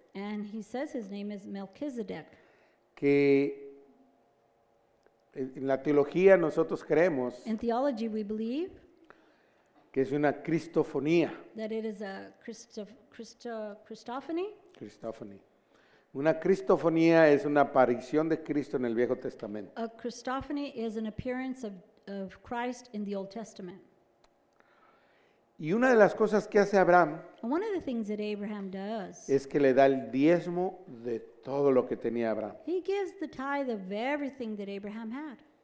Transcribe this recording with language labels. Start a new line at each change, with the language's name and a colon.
English: he says his name is Melchizedek.
Spanish: que en la teología nosotros creemos
English: In theology, we believe
Spanish: que es una cristofonía.
English: that it is a Christophany. Cristophany.
Spanish: Una cristofonía es una aparición de Cristo en el Viejo Testamento.
English: A Christophany is an appearance of Christ in the Old Testament.
Spanish: Y una de las cosas que hace Abraham
English: And one of the things that Abraham does,
Spanish: es que le da el diezmo de todo lo que tenía Abraham
English: he gives the tithe of everything that Abraham had